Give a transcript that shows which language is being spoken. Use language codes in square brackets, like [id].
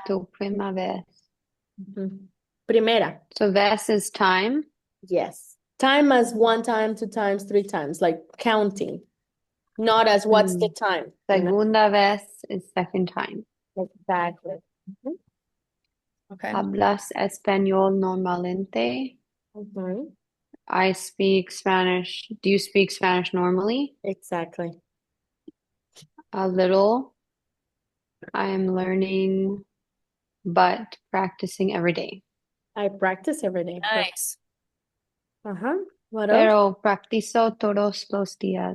[es] Tu prima vez. Primera. [en] So vez is time. Yes. Time as one time, two times, three times, like counting. Not as what's the time, you know? [es] Segunda vez [en] is second time. Exactly. Mhm. Okay. [es] Hablas español normalmente. Mhm. [en] I speak Spanish. Do you speak Spanish normally? Exactly. A little. I am learning, but practicing every day. I practice every day. Nice. Uh-huh. What else? [es] Pero practizo todos los días.